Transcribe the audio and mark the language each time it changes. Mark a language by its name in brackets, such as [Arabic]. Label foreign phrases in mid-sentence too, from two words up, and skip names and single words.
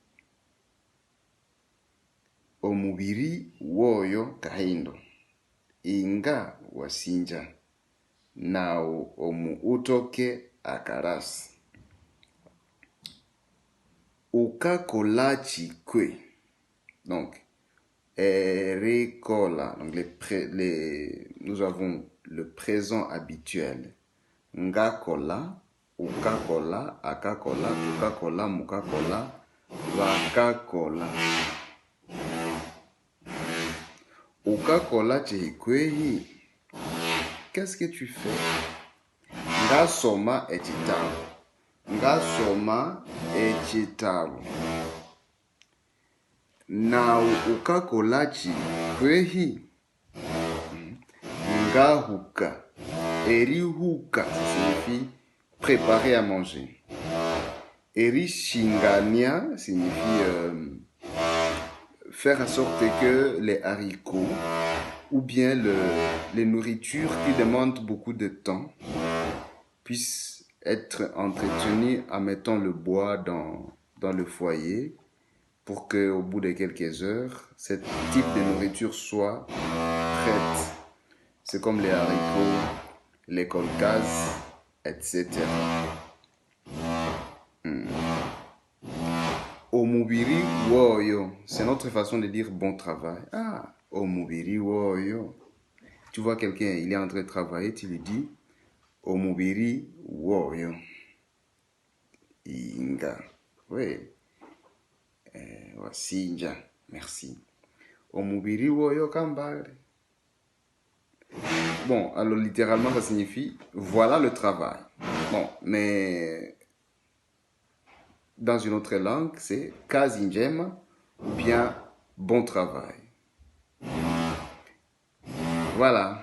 [Nande] Omubiri woyo kahindo, inga wasinja, nao omu utoke akarasi. Ukakolachi kwe, donc, erikola, [French] donc nous avons le présent habituel. [Nande] Ngakola, ukakola, akakola, tukakola, mukakola, wakakola. Ukakola chihikwehi, [French] qu'est-ce que tu fais? [Nande] Ngasoma echitabu. Ngasoma echitabu. Na ukakolachi kwehi, ngahuka. Erihuka, [French] ça signifie préparer à manger. Erishingania signifie faire en sorte que les haricots ou bien les nourritures qui demandent beaucoup de temps puissent être entretenues en mettant le bois dans le foyer pour qu'au bout de quelques heures, ce type de nourriture soit prête. C'est comme les haricots, les kolkaz, etc. [Nande] Omubiri woyo, [French] c'est notre façon de dire bon travail. [Nande] Ah, omubiri woyo. [French] Tu vois quelqu'un, il est en train de travailler, tu lui dis [Nande] omubiri woyo. Inga. Oui. Wasinja. Merci. Omubiri woyo kambare. [French] Bon, alors littéralement ça signifie voilà le travail. Bon, mais dans une autre langue, c'est [Swahili] kazi njema [French] ou bien bon travail. Voilà.